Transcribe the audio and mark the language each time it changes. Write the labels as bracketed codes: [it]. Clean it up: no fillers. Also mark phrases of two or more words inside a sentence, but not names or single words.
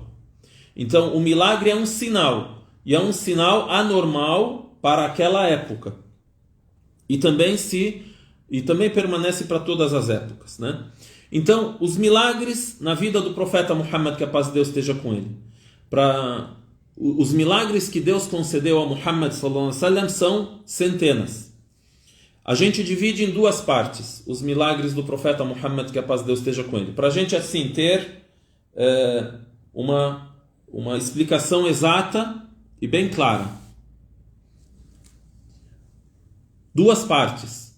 [pt] Então, o milagre é um sinal. E é um sinal anormal para aquela época. E também permanece para todas as épocas, né? Então, os milagres na vida do profeta Muhammad, que a paz de Deus esteja com ele. Os milagres que Deus concedeu a Muhammad [ar] صلى الله عليه وسلم [pt] são centenas. A gente divide em duas partes os milagres do profeta Muhammad, que a paz de Deus esteja com ele. Para a gente, assim, ter uma explicação exata e bem clara. Duas partes.